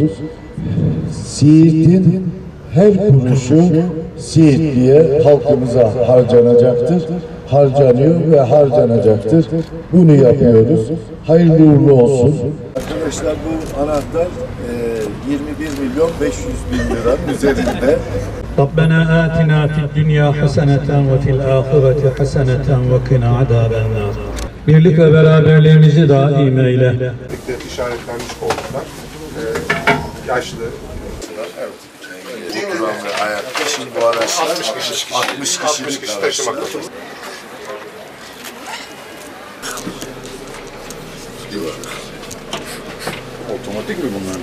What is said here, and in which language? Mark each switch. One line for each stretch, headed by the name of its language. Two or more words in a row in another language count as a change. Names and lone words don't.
Turkish: Siirt'in her kuruşu Siirtli'ye, halkımıza harcanacaktır. Harcanıyor ve harcanacaktır. Bunu yapıyoruz. Hayırlı uğurlu olsun. Arkadaşlar bu anahtar 21 milyon 500 bin liranın üzerinde.
Arabic: ربنا آتنا في الدنيا حسنة وفي الآخرة حسنة وقنا عذاب النار.
Turkish: Birlik ve beraberliğimizi daim eyle. İşaretlenmiş koltuklar. Yaşlı. Evet. Oturan ve ayakta. Şimdi bu araçlar 60 kişi taşımakta. Otomatik mi bunlar?